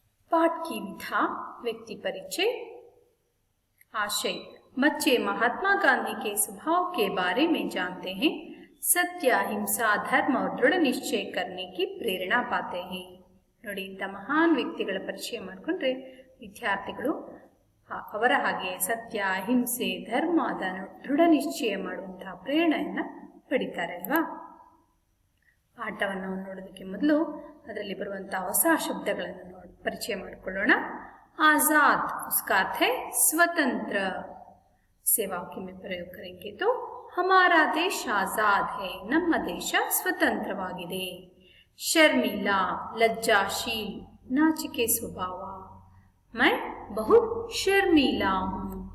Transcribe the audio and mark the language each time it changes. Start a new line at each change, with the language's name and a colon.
Hindi: पाठ की विधा, व्यक्ति परिचय। आशय: बच्चे महात्मा गांधी के स्वभाव के बारे में जानते हैं, सत्य, अहिंसा, धर्म और दृढ़ निश्चय करने की प्रेरणा पाते हैं।
Kannada: ನೋಡಿ, ಇಂಥ ಮಹಾನ್ ವ್ಯಕ್ತಿಗಳ ಪರಿಚಯ ಮಾಡಿಕೊಂಡ್ರೆ ವಿದ್ಯಾರ್ಥಿಗಳು ಅವರ ಹಾಗೆ ಸತ್ಯ, ಅಹಿಂಸೆ, ಧರ್ಮ ಅದನ್ನು ದೃಢ ನಿಶ್ಚಯ ಮಾಡುವಂತಹ ಪ್ರೇರಣೆಯನ್ನು ಪಡಿತಾರೆ ಅಲ್ವಾ. ಪಾಠವನ್ನು ನೋಡೋದಕ್ಕೆ ಮೊದಲು ಅದರಲ್ಲಿ ಬರುವಂತಹ ಹೊಸ ಶಬ್ದಗಳನ್ನು ಪರಿಚಯ ಮಾಡಿಕೊಳ್ಳೋಣ.
Hindi: आजाद, उसका अर्थ है स्वतंत्र। से वाक्य में प्रयोग करेंगे तो हमारा देश आजाद है,
Kannada: ನಮ್ಮ ದೇಶ ಸ್ವತಂತ್ರವಾಗಿದೆ.
Hindi: शर्मिला, लज्जाशील, नाचिके स्वभाव, मैं बहुत शर्मिला हूँ.